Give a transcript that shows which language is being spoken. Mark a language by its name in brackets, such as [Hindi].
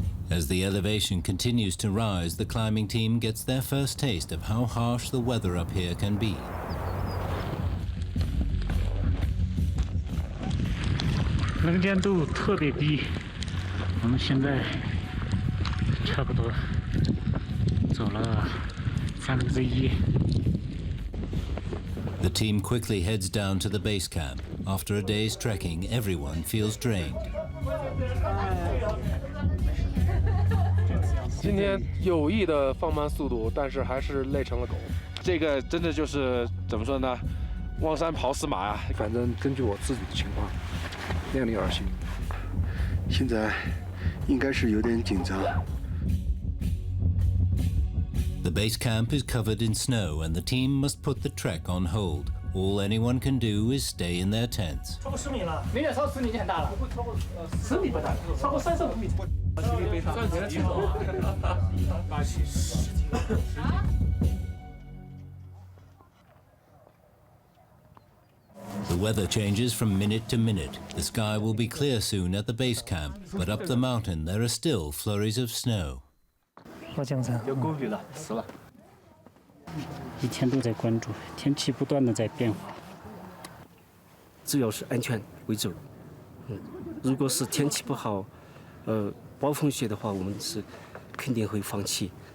[English] As the elevation continues to rise, the climbing team gets their first taste of how harsh the weather up here can be. [Chinese] 能见度特别低，我们现在差不多走了1/3。 [English] The team quickly heads down to the base camp. After a day's trekking, everyone feels drained. [Chinese] 今天有意的放慢速度，但是还是累成了狗。这个真的就是怎么说呢？望山跑死马呀！反正根据我自己的情况，量力而行。现在应该是有点紧张。 [English] The base camp is covered in snow and the team must put the trek on hold. All anyone can do is stay in their tents. [Chinese] 超过10米了，明显超过10米已经很大了。不超过10米不大，超过35米。算起来轻松。 [English] The weather changes from minute to minute. The sky will be clear soon at the base camp, but up the mountain there are still flurries of snow. [Chinese] 好江山，有顾虑了，死了。一天都在关注，天气不断的在变化。主要是安全为主。如果是天气不好，暴风雪的话，我们是肯定会放弃。